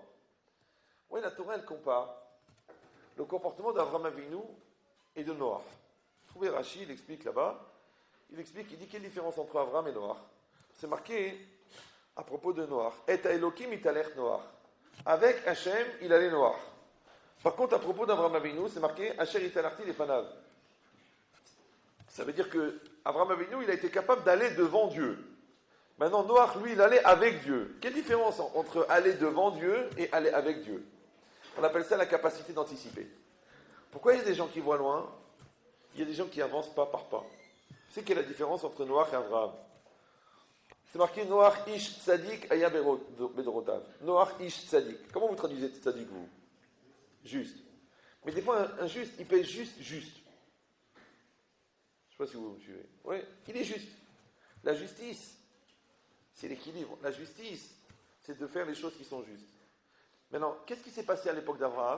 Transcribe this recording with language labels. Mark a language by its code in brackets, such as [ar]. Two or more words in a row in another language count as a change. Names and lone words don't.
[fr] Oui, la Torah elle compare le comportement d'Avraham Avinu et de Noach. Trouvez Rashi, il explique là-bas. Il explique, il dit quelle différence entre Avraham et Noach. C'est marqué à propos de Noach. [he] את האלוהים התהלך נח. [fr] Avec Hachem, il allait Noach. Par contre, à propos d'Avraham Avinu, c'est marqué [he] אשר התהלכתי לפניו. [fr] Ça veut dire que Avraham Avinu, il a été capable d'aller devant Dieu. Maintenant, Noach, lui, il allait avec Dieu. Quelle différence entre aller devant Dieu et aller avec Dieu? On appelle ça la capacité d'anticiper. Pourquoi il y a des gens qui voient loin? Il y a des gens qui avancent pas par pas. C'est quelle est la différence entre Noach et Avraham? [he] C'est marqué נח איש צדיק היה בדורותיו. נח איש צדיק. [fr] Comment vous traduisez tzadik, vous? Juste. Mais des fois, un juste, il peut être juste. Je ne sais pas si vous me suivez. Oui, il est juste. La justice, c'est l'équilibre. La justice, c'est de faire les choses qui sont justes. Maintenant, qu'est-ce qui s'est passé à l'époque d'Abraham?